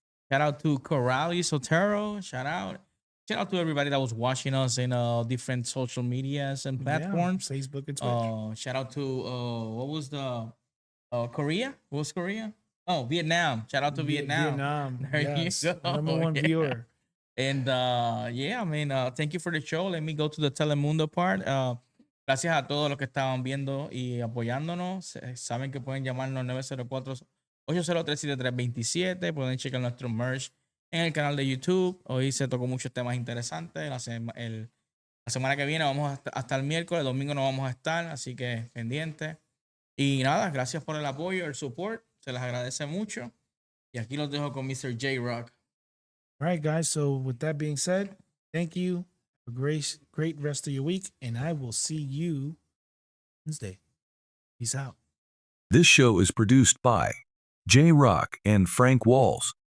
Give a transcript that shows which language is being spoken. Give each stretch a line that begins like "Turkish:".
English: Shout out to Corrali Sotero. Shout out to everybody that was watching us in different social medias and platforms. Yeah, Facebook and Twitch. Shout out to what was the Korea? What was Korea? Oh, Vietnam. Shout out to Vietnam. Vietnam. There Yes. you go. Number one Yeah. viewer. And yeah, I mean, thank you for the show. Let me go to the Telemundo part.
Spanish: Gracias a todos los que estaban viendo y apoyándonos. Saben que pueden llamarnos 904-803-7327. Pueden checar nuestro merch en el canal de YouTube. Hoy se tocó muchos temas interesantes. La semana que viene vamos hasta el miércoles. El domingo no vamos a estar, así que pendiente. Y nada, gracias por el apoyo, el support. Se les agradece mucho. Y aquí los dejo con Mr. J Rock.
English: All right, guys. So with that being said, thank you. A great rest of your week, and I will see you Wednesday. Peace out. This show is produced by J Rock and Frank Walls.